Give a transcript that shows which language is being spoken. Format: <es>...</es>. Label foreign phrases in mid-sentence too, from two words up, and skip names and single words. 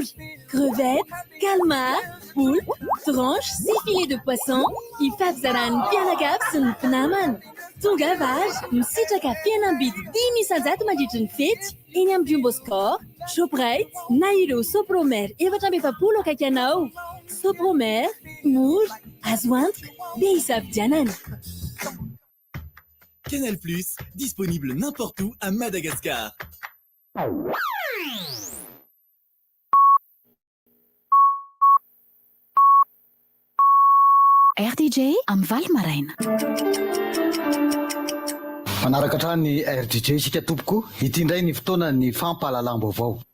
<fr>Crevettes, calmar, poulpe, tranche</fr> <mg>sy</mg> <fr>filet de poisson,</fr> <mg>ifampizarahan'ny mpianakavy sy ny mpinamana. Tonga vary, misitraka fihenam-bidy 10,000 mandritra ny fety, eny amin'ny Jumbo Score, Shoprite, na ireo Sopromer 450 akaiky anao. Sopromer, mora, azo antoka, be isafidianana.</mg> <fr>Canal+, disponible n'importe où à Madagascar.</fr> <mg>RDJ amin'ny Valy maraina. Manaraka hatrany ny RDJ isika tompoko, ity indray ny fotoana ny fampahalalam-baovao.</mg>